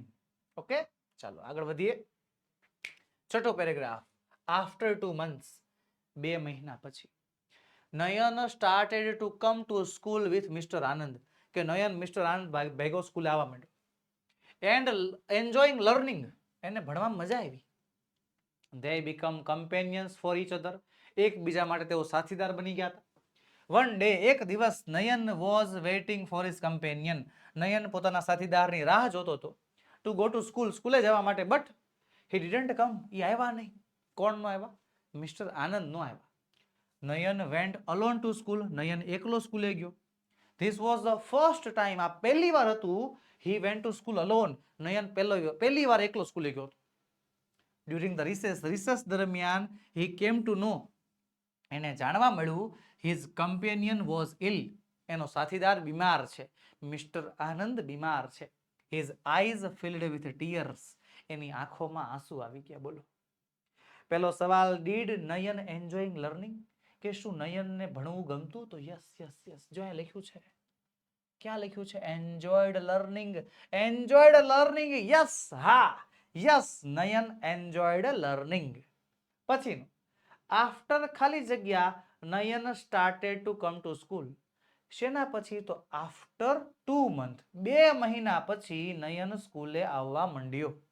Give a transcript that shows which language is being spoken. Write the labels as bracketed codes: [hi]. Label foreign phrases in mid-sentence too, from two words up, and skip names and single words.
[gu] ઓકે, ચાલો આગળ વધીએ. છઠ્ઠો પેરેગ્રાફ. [en] After 2 months, [gu] 2 મહિના પછી, [en] Nayan started to come to school with Mister Anand. [gu] કે નયન મિસ્ટર આનંદ ભેગો સ્કૂલે આવવા માંડ્યો. [en] and enjoying learning, [gu] એને ભણવામાં મજા આવી. [en] They become companions for each other. [gu] એકબીજા માટે તેઓ સાથીદાર બની ગયા હતા. [en] One day, [gu] એક દિવસ, [en] નયન was waiting for his companion. [gu] નયન પોતાના સાથીદારની રાહ જોતો હતો. [en] To go to school, [gu] સ્કૂલે જવા માટે. [en] But he didn't come. [gu] એ આવ્યા નહીં. કોણ નો આવ્યા? મિસ્ટર આનંદ નો આવ્યા. નયન [en] went alone to school. [gu] નયન એકલો સ્કૂલે ગયો. [en] This was the first time. [gu] આ પહેલી વાર હતું. [en] He went to school alone. [gu] નયન પહેલી વાર એકલો સ્કૂલે ગયો હતો. [en] During the recess દરમિયાન he came to know, [gu] એને જાણવા મળ્યું, [en] his companion was ill. [gu] એનો સાથીદાર બીમાર છે. મિસ્ટર આનંદ બીમાર છે. [en] His eyes filled with tears. [gu] એની આંખોમાં આંસુ આવી ગયા. બોલો, પહેલો સવાલ, [en] did નયન enjoying learning? [gu] કે શું નયનને ભણવું ગમતું? તો [en] yes yes yes. [gu] જો અહીંયા લખ્યું છે, ક્યાં લખ્યું છે? [en] enjoyed learning. enjoyed learning, Yes, હા, yes, Nayan enjoyed learning. [gu] પછીનું, [en] After [gu] ખાલી જગ્યા [en] Nayan started to come to school. [gu] શેના પછી? તો [en] After 2 months, [gu] 2 મહિના પછી નયન સ્કૂલે આવવા માંડ્યો.